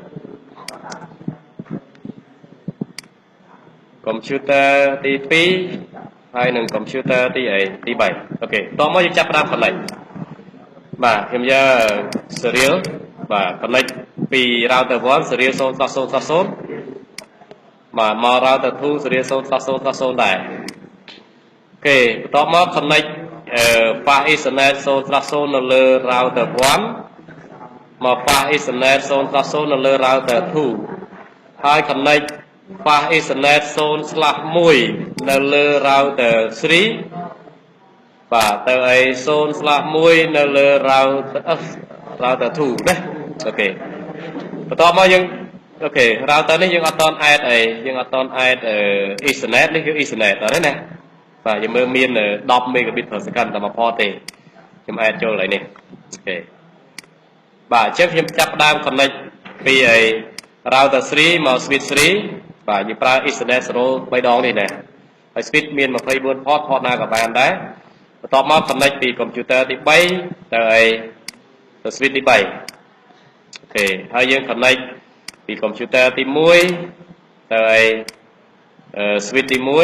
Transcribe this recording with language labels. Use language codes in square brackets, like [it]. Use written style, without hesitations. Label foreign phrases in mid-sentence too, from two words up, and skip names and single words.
[km] computer ទី2ហើយនឹង computer ទី3អូខេតោះមកយើងចាប់ផ្ដើម connect បាទខ្ញុំយក serial បាទ connect ពី [en] router 1 serial 0.0.0 [km] បាទមក [en] router 2 serial 0.0.0 [km] ដែរអូខេបន្ទាប់មក [en] connect path Ethernet 0.0 [km] នៅលើ router 1 មក [en] path Ethernet 0.0 [km] នៅលើ router 2ហើយ [en] connect path Ethernet 0/1 [km] នៅលើ router 3 បាទទៅអី 0/1 នៅលើ router 2 ណាអូខេបន្ទាប់មកយើងអូខេ router នេះយើងអត់តន់ add អីយើងអត់តន់ add Ethernet នេះគឺ Ethernet អត់ទេណាបាទយើងមើលមាន10 [en] megabit per second [km] តែមួយ port ទេខ្ញុំ add ចូលហើយនេះអូខេបាទអញ្ចឹងខ្ញុំចាប់ផ្ដើម connect ពីអី router 3មក switch 3បាទយើងប្រើ Ethernet 0 3 ដងនេះណាហើយ switch មាន24 port ណាក៏បានដែរបន្ទាប់មក connect ពី computer ទី3ទៅអីទៅ switch ទី3អូខេហើយយើង connect ពី computer ទី1ទៅអីswitch ទី